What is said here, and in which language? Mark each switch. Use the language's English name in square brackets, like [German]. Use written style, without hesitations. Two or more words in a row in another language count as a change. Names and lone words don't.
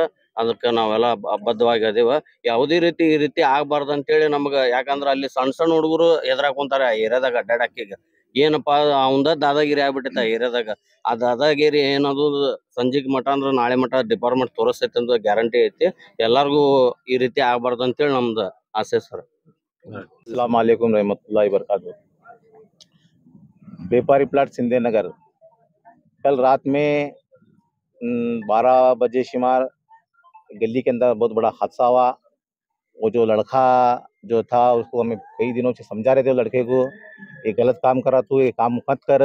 [Kannada] ಅದಕ್ಕ ನಾವೆಲ್ಲ ಬದ್ಧವಾಗಿ ಅದೇವ. ಯಾವುದೇ ರೀತಿ ಈ ರೀತಿ ಆಗ್ಬಾರ್ದು ಅಂತೇಳಿ ನಮ್ಗ. ಯಾಕಂದ್ರ ಅಲ್ಲಿ ಸಣ್ಣ ಸಣ್ಣ ಹುಡುಗರು ಎದ್ರಾಗ ಕುಂತಾರ ಆ ಏರಿಯಾದಾಗ ಅಡ್ಡಾಡಕ್ಕೀಗ. ಏನಪ್ಪಾ ಅವಂದ ದಾದಾಗಿರಿ ಆಗ್ಬಿಟ್ಟೈತೆ ಆ ಏರಿಯಾದಾಗ. ಆ ದಾದಾಗಿರಿ ಏನದು ಸಂಜಿಗ್ ಮಠ ಅಂದ್ರ ನಾಳೆ ಮಠ ಡಿಪಾರ್ಟ್ಮೆಂಟ್ ತೋರಿಸ್ತೈತಿ ಅಂತ ಗ್ಯಾರಂಟಿ ಐತಿ. ಎಲ್ಲಾರ್ಗು ಈ ರೀತಿ ಆಗ್ಬಾರ್ದು ಅಂತೇಳಿ ನಮ್ದು ಆಸೆ ಸರ್. [Arabic] السلام عليكم رحمة الله وبركاته. [Hindi] व्यापारी प्लाट सिंधे नगर कल रात में 12 बजे शुमार गली के अंदर बहुत बड़ा हादसा हुआ। वो जो लड़का जो था उसको हमें कई दिनों से समझा रहे थे लड़के को, ये गलत काम कर रहा, तू ये काम मत कर।